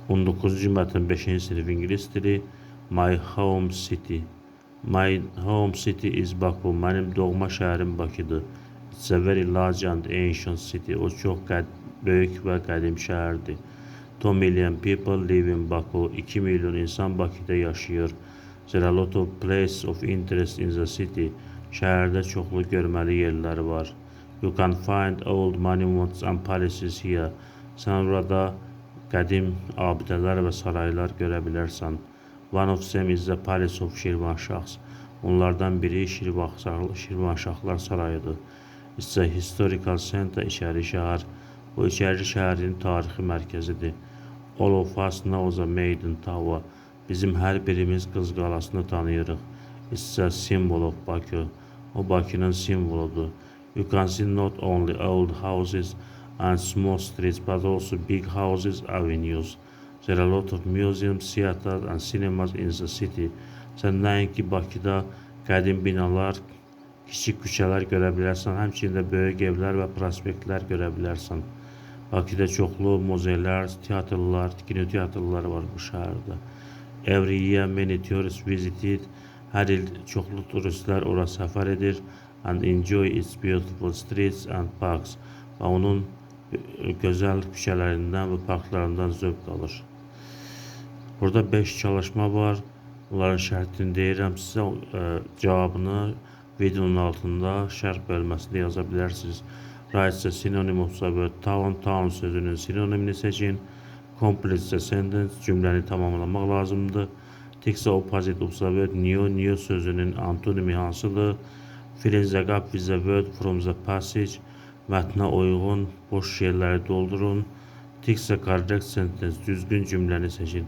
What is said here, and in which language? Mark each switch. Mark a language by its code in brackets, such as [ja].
[az] 19-cu mətn 5-ci sinif ingilis dili. [en] My home city. My home city is Baku. [az] Mənim doğma şəhərim Bakıdır. [en] It's a very large and ancient city. [az] O çox böyük və qədim şəhərdir. [en] 2 million people live in Baku. [az] 2 milyon insan Bakıda yaşayır. [en] There are a lot of places of interest in the city. [az] Şəhərdə çoxlu görməli yerlər var. [en] You can find old monuments and palaces here. [az] Sən orada qədim abidələr və saraylar görə bilərsən. [en] One of them is the Palace of Şirvanşahs. [az] Onlardan biri Şirvanşahlar sarayıdır. [en] It's a historical center, İçəri şəhər. [az] Bu İçəri şəhərin tarixi mərkəzidir. [en] All of us know the Maiden Tower. [az] Bizim hər birimiz Qız qalasını tanıyırıq. [en] It's a symbol of Baku. [az] O Bakının simvoludur. [en] You can see not only old houses and small streets, but also big houses, avenues. There are a lot of museums, theaters and cinemas in the city. [az] Sən nəinki Bakıda qədim binalar, kiçik küçələr görə bilərsən, həmçinin böyük evlər və prospektlər görə bilərsən. Bakıda çoxlu muzeylər, teatrlar, kinoteatrlar var bu şəhərdə. [en] Every year many tourists visit it. [az] Hər il çoxlu turistlər ora səfər edir [en] and enjoy its beautiful streets and parks. [az] Və onun gözəl küçələrindən və parklarından zövq alır. Burada 5 çalışma var. Bunların şərtini deyirəm sizə, cavabını videonun altında şərh bölməsində yaza bilərsiniz. [en] Write the synonym of the word town. [az] Town sözünün sinonimini seçin. [en] Complete the sentence. [az] Cümləni tamamlamaq lazımdır. [en] Take the opposite of the word new. [az] New sözünün antonimi hansıdır? [en] Fill in the gap with the word from the passage. [az] Mətnə uyğun boş yerləri doldurun. [en] Take the correct sentence. [az] Düzgün cümləni seçin.